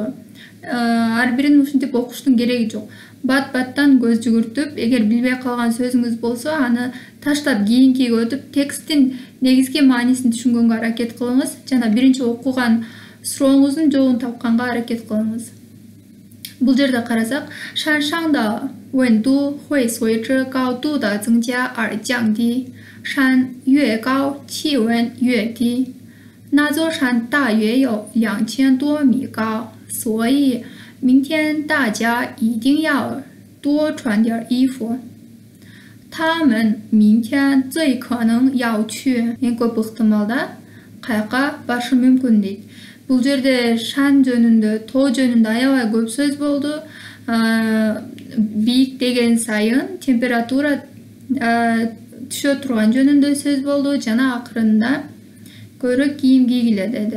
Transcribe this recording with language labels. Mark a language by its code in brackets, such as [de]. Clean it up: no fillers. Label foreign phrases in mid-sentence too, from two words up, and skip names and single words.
[ky] Ар бирин ушинтип окуштун кереги жок. Бат-баттан көз жүгүртүп, эгер билбей калган сөзүңүз болсо, аны таштап кийинкиге өтүп, тексттин негизги маанисин түшүнгөнгө аракет кылыңыз жана биринчи окуган сурооңуздун жообун тапканга аракет кылыңыз. Бул жерде карасак, [zh] 山上的温度会随着高度的增加而降低，山越高，气温越低。那座山大约有2000多米高，所以明天大家一定要多穿点衣服。他们明天最可能要去 [ky] эң көп ыктымалда каяка барышы мүмкүн дейт. Бул жерде шан жөнүндө, тоо жөнүндө аябай көп сөз болду. Бийик деген сайын температура түшө турган жөнүндө сөз болду жана акырында көрө кийим кийгиле деди.